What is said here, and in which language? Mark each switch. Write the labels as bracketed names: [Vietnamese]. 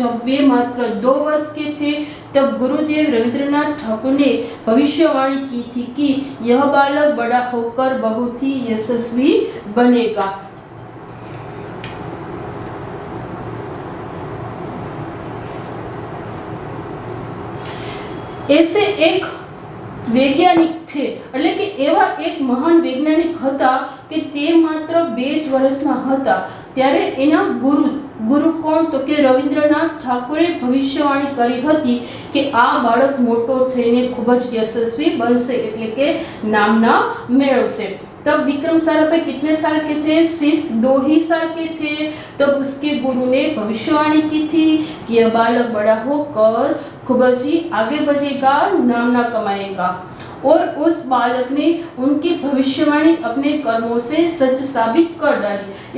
[Hindi] जब वे मात्र 2 वर्ष के थे तब गुरुदेव रविंद्रनाथ ठाकुर ने भविष्यवाणी की थी कि यह बालक बड़ा होकर बहुत ही यशस्वी बनेगा। ऐसे एक वैज्ञानिक थे, [Gujarati] એટલે કે એવા એક મહાન વૈજ્ઞાનિક હતા કે તે માત્ર 2 જ વર્ષના હતા ત્યારે એના ગુરુ કોણ તો કે રવિન્દ્રનાથ ઠાકુરે ભવિષ્યવાણી કરી હતી કે આ બાળક મોટો થઈને ખૂબ જ યશસ્વી બનશે, એટલે કે નામના મેળવશે। [Hindi] तब विक्रम साराभाई कितने साल के थे? सिर्फ 2 ही साल के थे। तब उसके गुरु ने भविष्यवाणी की थी कि यह बालक बड़ा होकर खूब ही आगे बढ़ेगा, नाम ना कमाएगा। और उस बालक ने उनकी भविष्यवाणी अपने कर्मों से सच साबित कर डाली।